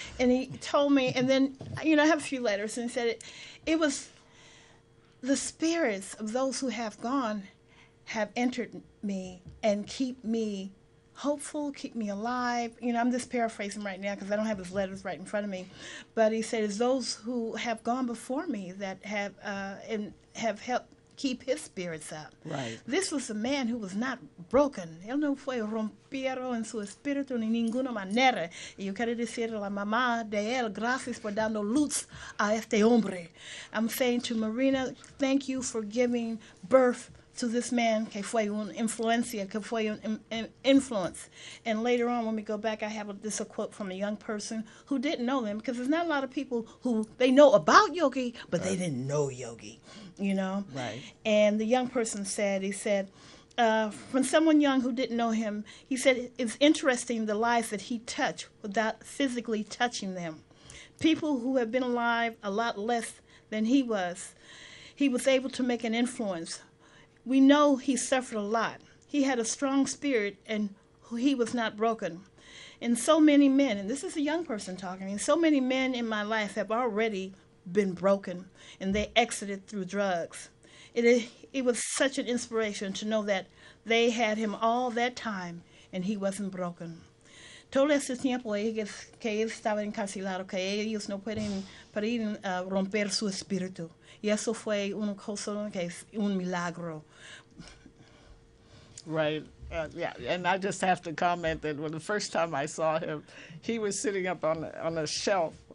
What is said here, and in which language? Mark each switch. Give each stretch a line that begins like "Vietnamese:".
English: And he told me, and then, you know, I have a few letters, and he said it was the spirits of those who have gone have entered me and keep me hopeful, keep me alive. You know, I'm just paraphrasing right now because I don't have his letters right in front of me. But he said, it's those who have gone before me that have and have helped keep his spirits up. Right. This was a man who was not broken.
Spanish: Él no fue rompiero en su espíritu ni ninguna manera. Y yo quiero decir a la mamá de él, gracias por dando luz a este hombre.
English: I'm saying to Marina, thank you for giving birth to this man
Spanish: que fue una influencia,
English: que fue an influence. And later on, when we go back, I have a quote from a young person who didn't know them, because there's not a lot of people who, they know about Yogi, but they didn't know Yogi, you know? Right. And the young person said, he said, from someone young who didn't know him, he said, it's interesting the lives that he touched without physically touching them. People who have been alive a lot less than he was able to make an influence. We know he suffered a lot. He had a strong spirit, and he was not broken. And so many men, and this is a young person talking, and so many men in my life have already been broken, and they exited through drugs. It was such an inspiration to know that they had him all that time, and he wasn't broken.
Spanish: Todo ese tiempo que él estaba encarcelado, que ellos no pueden romper su espíritu. Y eso fue una cosa que es un milagro.
English: Right. Yeah, and I just have to comment that when the first time I saw him, he was sitting up on a shelf.